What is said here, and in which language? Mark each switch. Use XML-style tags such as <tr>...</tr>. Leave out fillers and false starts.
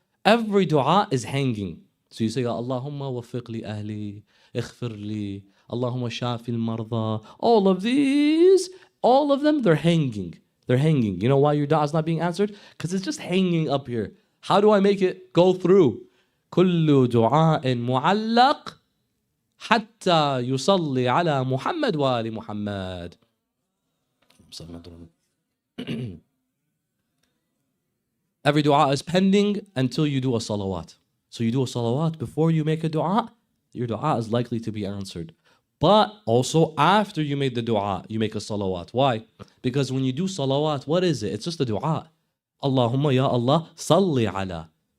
<en>Every dua is hanging. So you say,</en> <ar>Allahumma wafiq li ahli, ighfir li, Allahumma shafi al-marda.</ar> <en>All of these, all of them, they're hanging. They're hanging. You know why your dua is not being answered? Because it's just hanging up here. How do I make it go through?</en> <ar>كل دعاء معلق حتى يصلي على محمد وآل محمد.</ar> <en>Every dua is pending until you do a salawat. So you do a salawat before you make a dua, your dua is likely to be answered. But also after you made the dua, you make a salawat. Why? Because when you do salawat, what is it? It's just a dua.</en> <ar>Allahumma ya Allah, salli ala.</ar>